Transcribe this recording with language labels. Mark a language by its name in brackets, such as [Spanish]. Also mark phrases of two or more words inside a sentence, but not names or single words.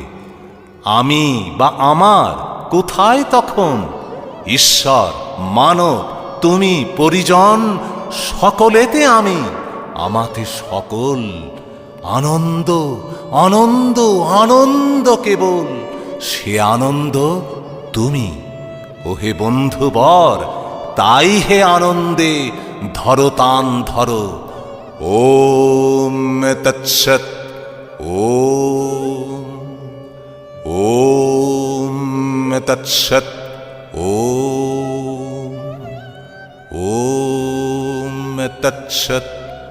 [Bangla] আমি বা আমার কোথায় তখন, ঈশ্বর মানব তুমি পরিজন, সকলেতে আমি আমাতে সকল। আনন্দ আনন্দ আনন্দ কেবল, সে আনন্দ তুমি। ওহে বন্ধুবর তাই হে আনন্দে ধরো তান ধরো। [Sanskrit] ওম তৎসৎ। ওম। ওম তৎসৎ। ওম। ওম তৎসৎ।